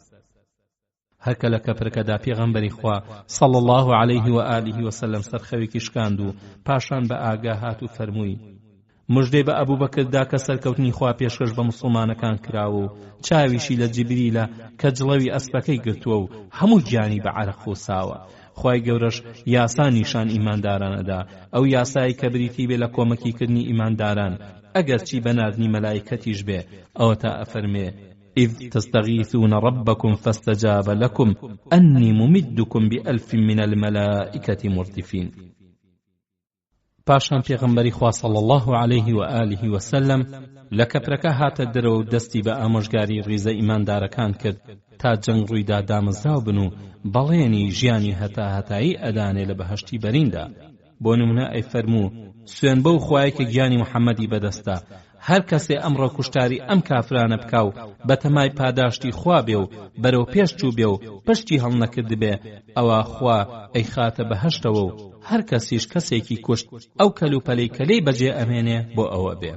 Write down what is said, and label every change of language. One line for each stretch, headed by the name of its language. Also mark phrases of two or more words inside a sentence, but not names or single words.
Central Kurdish: هەرکە لە کەپرەکەدا پێغەمبەری خوا
Arabic: صلی الله علیه و آله و سلم
Central Kurdish: سەرخەوێکی شکاند و پاشان بە ئاگا هات و فەرمووی مژدەی بە ئەبوبەکردا کە سەرکەوتنی خوا پێشکەش بە مسلمانەکان کراوە و چاویشی لە جیبریلە کە جڵەوی ئەسپەکەی گرتووە و هەموو گیانی بە عەرق خۆساوە. خوای گەورەش یاسا نیشان ئیماندارانەدا، ئەو یاسایی کە بریتی بێ لە کۆمەکیکردنی ئیمانداران ئەگەرچی بەناردنی مەلایکەتیش بێ. ئەوە تا ئەفەرمێ
Arabic: إذ تستغيثون ربكم فاستجاب لكم أني ممدكم بألف من الملائكة مردفين.
Central Kurdish: پاشان پێغەمبەری خوا
Arabic: صلی الله علیه و آله و سلم
Central Kurdish: لە کەپرەکە هاتە دەرەوە و دەستی بە ئامۆژگاری ڕیزە ئیماندارەکان کرد تا جەنگ ڕوویدا دامەزراو بن و بەڵێنی ژیانی هەتا هەتایی ئەدانێ لە بەهەشتی بەریندا. بۆ نمونە ئەی فەرموو سوێن بەو خوایە کە گیانی محەممەدی بەدەستە، هەر کەسێ ئەمڕۆ کوشتاری ئەم کافرانە بکاو بەتەمای پاداشتی خوا بێ و بەرەو پێش چوو بێ و پشتی هەڵنەکرد بێ ئەوە خوا ئەی خاتە بەهەشتەوە و هەر کەسیش کەسێکی کوشت ئەو کەلوپەلەی کەلەی بەجێ ئەمێنێ بۆ ئەوە بێ.